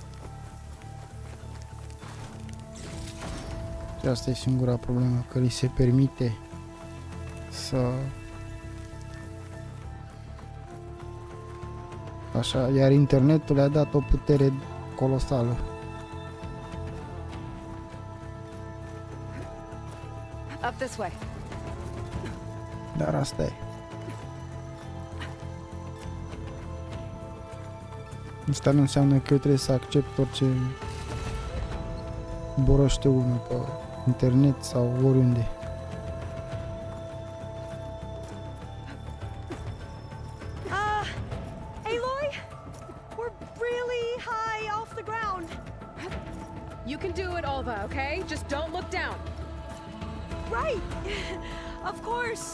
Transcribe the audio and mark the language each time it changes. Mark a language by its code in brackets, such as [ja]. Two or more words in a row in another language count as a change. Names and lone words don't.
[ro] Și asta e singura problemă, că li se permite să... Așa, iar internetul le-a dat o putere colosală. [en] Up this way. [ro] Dar asta e. Asta nu înseamnă că eu trebuie să accept orice boroște unul pe internet sau oriunde. [en] Aloy, we're really high off the ground. You can do it, Alva, okay? Just don't look down. Right! Of course!